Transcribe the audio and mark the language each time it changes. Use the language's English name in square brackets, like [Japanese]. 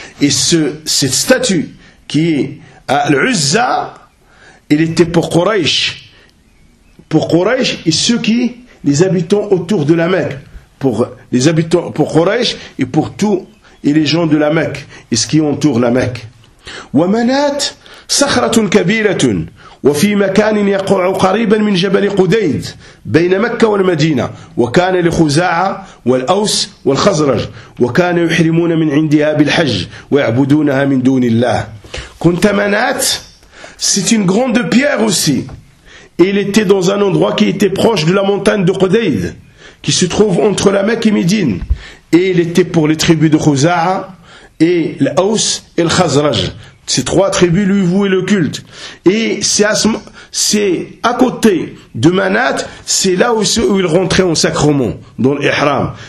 [French] Et cette statue qui est à l'Uzza, il était pour Quraysh. Pour Quraysh et ceux qui, les habitants autour de la Mecque. Pour les habitants, pour Quraysh et pour tous et les gens de la Mecque et ce qui entoure la Mecque. [Arabic] ومنات صخرة كبيرة وفي مكان يقع قريبا من جبل قديد بين مكة والمدينة، وكان لخزاعة والأوس والخزرج، وكان يحرمون من عندها بالحج ويعبدونها من دون الله. كنت منات [French] c'est une grande pierre aussi. Il était dans un endroit qui était proche de la montagne de Qudayd. qui se trouve entre la Mecque et Médine. Et il était pour les tribus de Khouza'a et l'Aws et le Khazraj. Ces trois tribus lui vouaient le culte. Et c'est à côté de Manat, c'est là aussi où il rentrait en sacrement, dans l'Ihram.